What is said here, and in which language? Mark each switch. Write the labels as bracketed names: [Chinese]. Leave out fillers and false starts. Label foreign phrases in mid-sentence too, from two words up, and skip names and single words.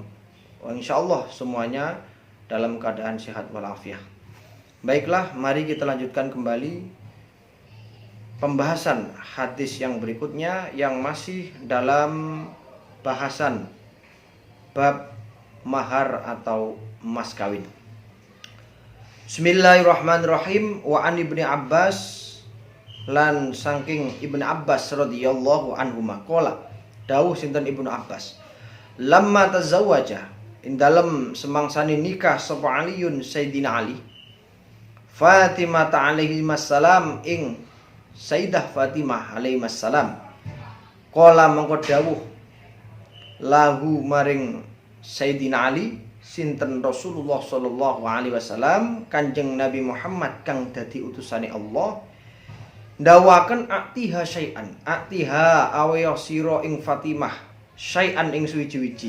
[Indonesian] Insyaallah semuanya dalam keadaan sehat walafiat. Baiklah, mari kita lanjutkan kembali pembahasan hadis yang berikutnya yang masih dalam bahasan bab mahar atau mas kawin. [Arabic] بسم الله الرحمن الرحيم. وعن ابن عباس, [Javanese] lan saking Ibnu Abbas [Arabic] رضي الله عنهما قال, [Javanese] dawuh sinten Ibnu Abbas, [Arabic] لما تزوج, [Javanese] ing dalem semangsane nikah sapa Aliun Sayyidina Ali Fatimah alaihi wassalam ing Sayyidah Fatimah [Arabic] عليه السلام, [Javanese] qala mengko dawuh lahu maring Sayyidina Ali sinten Rasulullah [Arabic] صلى الله عليه وسلم, [Javanese] Kanjeng Nabi Muhammad kang dadi utusane Allah, ndawaken [Arabic] أعطها شيئا, [Javanese] atiha awaya sira ing Fatimah syai'an ing suwiji-wiji.